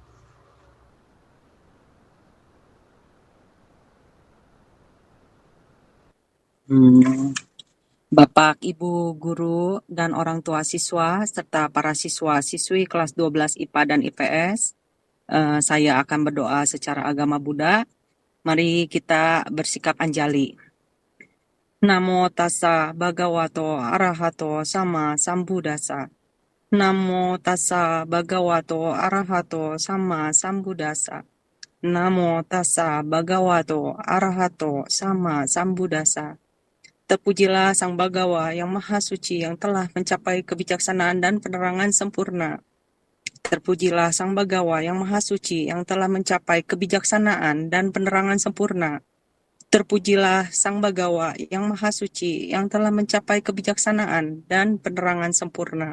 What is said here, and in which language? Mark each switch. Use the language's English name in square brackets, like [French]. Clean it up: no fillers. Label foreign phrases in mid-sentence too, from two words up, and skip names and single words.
[Indonesian] Bapak, Ibu, Guru, dan orang tua siswa, serta para siswa-siswi kelas 12 IPA dan IPS, saya akan berdoa secara agama Buddha. Mari kita bersikap anjali. [Pali] Namo tassa bhagavato arahato sama sambuddhassa. Namo tassa bhagavato arahato sama sambuddhassa. Namo tassa bhagavato arahato sama sambuddhassa. [Indonesian] Terpujilah Sang Bhagawa yang Maha Suci yang telah mencapai kebijaksanaan dan penerangan sempurna. Terpujilah Sang Bhagawa yang Maha Suci yang telah mencapai kebijaksanaan dan penerangan sempurna. Terpujilah Sang Bhagawa yang Maha Suci yang telah mencapai kebijaksanaan dan penerangan sempurna.